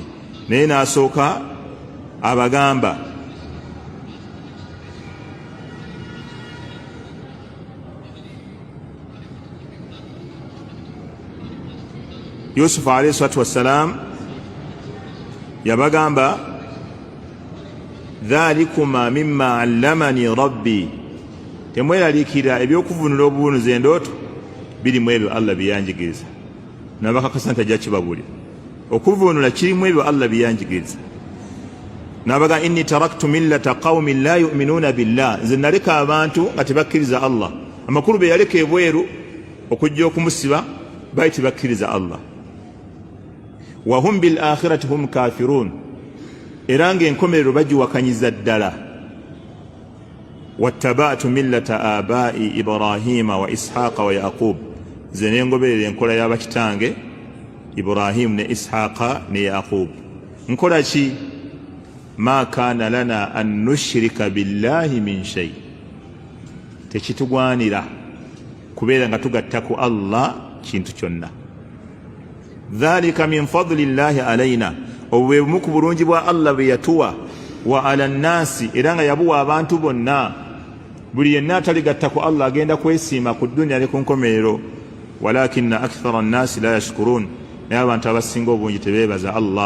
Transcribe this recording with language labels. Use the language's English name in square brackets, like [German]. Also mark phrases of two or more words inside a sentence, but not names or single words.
[Ganda] Naye n'asooka abagamba Yusufu [Arabic] عليه الصلاة والسلام [Ganda] yabagamba [Arabic] ذلكما مما علمني ربي, [Ganda] temweraliikira ebyokuvunula obuvunuzi endooto birimu ebyo Allah byeyanjigiriza. N'abakakasa nti ajja kibabuulira okuvunula kirimu ebyo Allah byeyanjigiriza. [Arabic] N'abaga إني تركت ملة قوم لا يؤمنون بالله, [Ganda] nze naleka abantu nga tebakkiriza Allah. Amakulu be yaleka ebweru okujja okumusiba bali tebakkiriza Allah. [Arabic] وهم بالآخرة هم كافرون, [Ganda] era ng'enkomerero bagiwakanyiza ddala. [Arabic] واتبعت ملة آبائي إبراهيم وإسحاق ويعقوب, [Ganda] ze nengoberera enkola y'abakitange Ibrahim ne Ishaqa ne Yaqub. Nkola ki? [Arabic] ما كان لنا أن نشرك بالله من شيء, [Ganda] tekitugwanira kubeera nga tugatta ku Allah kintu kyonna. [Arabic] ذلك من فضل الله علينا, [Ganda] obwe bumu ku bulungi bwa Allah bwe yatuwa, [Arabic] وعلى الناس, [Ganda] era nga yabuwa abantu bonna. Buli yenna ataligatta ku Allah agenda kwesiima ku dunya ne ku nkomerero. [Arabic] ولكن أكثر الناس لا يشكرون, [Ganda] naye abantu abasinga obungi tebeebaza Allah.